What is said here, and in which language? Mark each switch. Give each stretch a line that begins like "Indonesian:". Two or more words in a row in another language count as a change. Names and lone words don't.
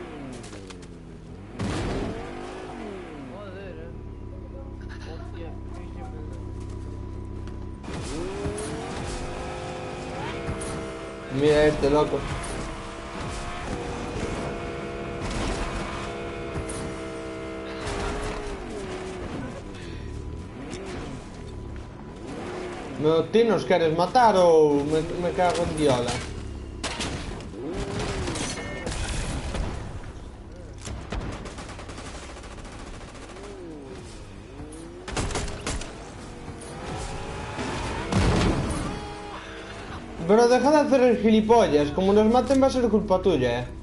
Spanish: Mira este loco.
Galician: Meu, ti nos queres matar ou me cago en Diola?
Spanish: Pero deja de hacer el gilipollas, como nos maten va a ser culpa tuya,